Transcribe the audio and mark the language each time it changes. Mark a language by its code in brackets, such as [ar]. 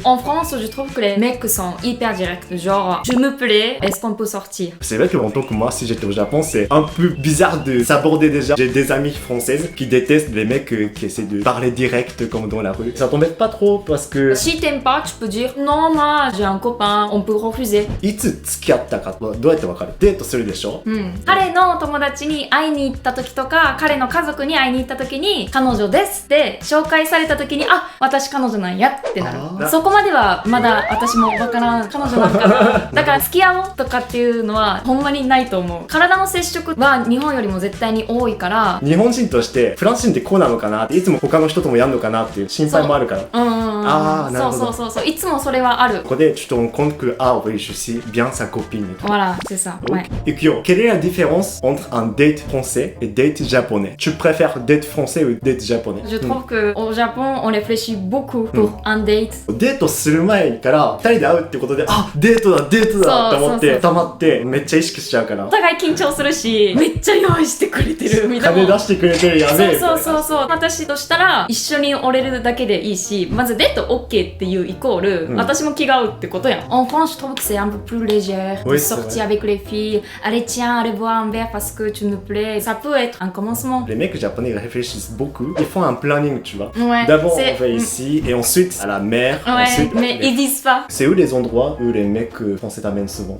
[fr] En France, je trouve que les mecs sont hyper directs. Genre, je me plais, est-ce qu'on peut sortir? C'est vrai que en tant que moi, si j'étais au Japon, c'est un peu bizarre de s'aborder déjà. J'ai des amies françaises qui détestent les mecs qui essaient de parler direct comme dans la rue. Ça t'embête pas trop parce que... Si t'aimes pas, tu peux dire non, moi j'ai un copain, on peut refuser. [ja] いつ付き合ったかどうやってわかる？デートするでしょ？彼の友達に会いに行った時とか、彼の家族に会いに行った時に、彼女ですって紹介された時に、あ、私彼女なんやってなる。そこまではまだ私もわからん、彼女なんかな。だから付き合おうとかっていうのはほんまにないと思う。体の接触は日本よりも絶対に多いから。日本人としてフランス人ってこうなのかなっていつも他の人ともやんのかなっていう心配もあるから。ああ、なるほど。そういつもそれはある。ここで [fr] tu te rends compte que ah oui je suis bien sa copine. Voilà, c'est ça. Ouais. Ikuyo, quelle est la différence entre un date français et date japonais? Tu préfères date français ou date japonais? Je trouve que au Japon, on réfléchit beaucoup pour un date. [ja] デートする前から2人で会うってことで、あ、デートだと思って溜まってめっちゃ意識しちゃうから。お互い緊張するし、めっちゃ用意してくれてるみたいな。金出してくれてるやべえ。そう。私としたら一緒におれるだけでいいし、まずデート OK っていうイコール、私も気が合うってことやん。 [fr] En France, je trouve que c'est un peu plus léger de sortir avec les filles. Allez, tiens, allez boire un verre parce que tu me plais. Ça peut être un commencement. Les mecs japonais ils réfléchissent beaucoup. Ils font un planning, tu vois. Ouais, d'abord on va ici et ensuite à la mer. Ouais, ensuite, mais ils disent pas. C'est où les endroits où les mecs français t'amènent souvent?